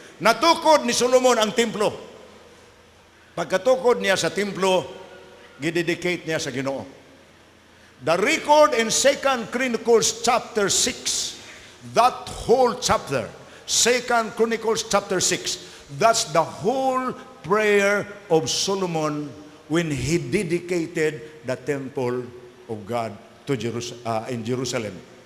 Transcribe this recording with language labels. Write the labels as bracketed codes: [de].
[ceb] Natukod ni Solomon ang templo. Pagkatukod niya sa templo, gidedicate niya sa Ginoo. [en] The record in 2 Chronicles chapter 6, that whole chapter, 2 Chronicles chapter 6, that's the whole prayer of Solomon when he dedicated the temple of God to in Jerusalem.